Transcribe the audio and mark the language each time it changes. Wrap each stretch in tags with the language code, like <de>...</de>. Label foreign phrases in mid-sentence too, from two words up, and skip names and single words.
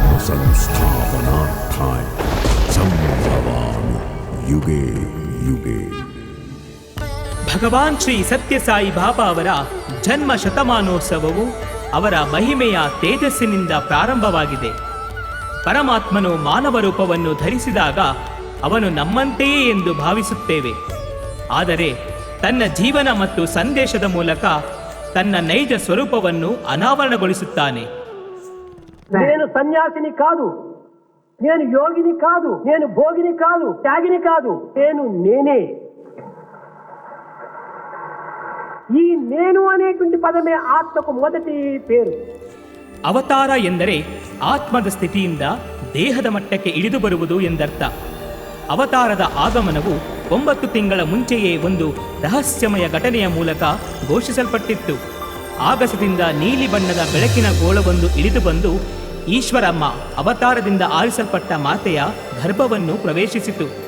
<sa>संस्थापनार्थाय संभवामि युगे युगे.</sa> <kn>ಭಗವಾನ್ ಶ್ರೀ ಸತ್ಯಸಾಯಿ ಬಾಬಾ ಅವರ ಜನ್ಮ ಶತಮಾನೋತ್ಸವವು ಅವರ ಮಹಿಮೆಯ ತೇಜಸ್ಸಿನಿಂದ ಪ್ರಾರಂಭವಾಗಿದೆ. ಪರಮಾತ್ಮನು ಮಾನವ ರೂಪವನ್ನು ಧರಿಸಿದಾಗ ಅವನು ನಮ್ಮಂತೆಯೇ ಎಂದು ಭಾವಿಸುತ್ತೇವೆ. ಆದರೆ ತನ್ನ ಜೀವನ ಮತ್ತು ಸಂದೇಶದ ಮೂಲಕ ತನ್ನ ನೈಜ ಸ್ವರೂಪವನ್ನು ಅನಾವರಣಗೊಳಿಸುತ್ತಾನೆ.</kn> <te>నేను సన్యాసిని కాదు, నేను యోగిని కాదు, నేను భోగిని కాదు, త్యాగిని కాదు, నేనే. ఈ నేను అనేటువంటి పదమే ఆత్మకు మొదటి పేరు.</te> <kn>ಅವತಾರ ಎಂದರೆ ಆತ್ಮದ ಸ್ಥಿತಿಯಿಂದ ದೇಹದ ಮಟ್ಟಕ್ಕೆ ಇಳಿದು ಬರುವುದು ಎಂದರ್ಥ. ಅವತಾರದ ಆಗಮನವು 9 ತಿಂಗಳ ಮುಂಚೆಯೇ ಒಂದು ರಹಸ್ಯಮಯ ಘಟನೆಯ ಮೂಲಕ ಘೋಷಿಸಲ್ಪಟ್ಟಿತ್ತು. ಆಗಸದಿಂದ ನೀಲಿ ಬಣ್ಣದ ಬೆಳಕಿನ ಗೋಳವೊಂದು ಇಳಿದು ಬಂದು ಈಶ್ವರಮ್ಮ ಅವತಾರದಿಂದ ಆರಿಸಲ್ಪಟ್ಟ ಮಾತೆಯ ಗರ್ಭವನ್ನು ಪ್ರವೇಶಿಸಿತು.</kn>